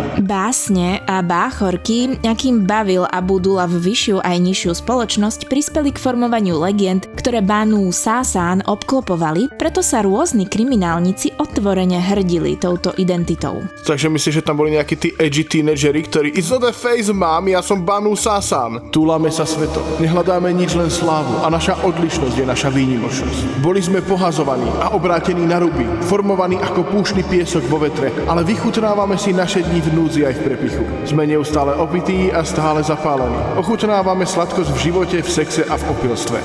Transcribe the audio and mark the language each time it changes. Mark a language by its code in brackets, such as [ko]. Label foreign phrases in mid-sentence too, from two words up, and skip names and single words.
[sk] Básne a báchorky, akým bavil Abu Dulav vyššiu aj nižšiu spoločnosť, prispeli k formovaniu legend, ktoré Banú Sásán obklopovali, preto sa rôzni kriminálnici otvorene hrdili touto identitou. Takže myslíš, že tam boli nejakí tí edgy tínedžeri, ktorí [en] It's not a face, [sk] mám, ja som Banú Sásán. Túlame sa svetom, nehľadáme nič, len slávu a naša odlišnosť je naša výnimočnosť. Boli sme pohazovaní a obrátení na ruby, formovaní ako púšny piesok vo vetre, ale vychutnávame si naše dni v núdzi aj v prepichu. Sme neustále opití a stále zapálení. Ochutnávame sladkosť v živote, v sexe a v opilstve.